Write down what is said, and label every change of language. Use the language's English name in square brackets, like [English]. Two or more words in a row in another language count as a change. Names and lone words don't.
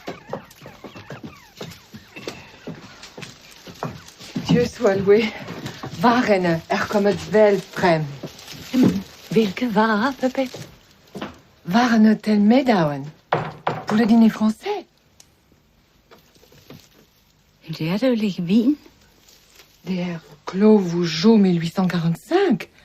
[French] Dieu soit loué. [Danish] Varerne er kommet vel frem. Hvilke varer, Babette? Varerne til middagen. [French] Pour le dîner français. [Danish] Det er da jo ikke vin. Det er Clos Vougeot 1845.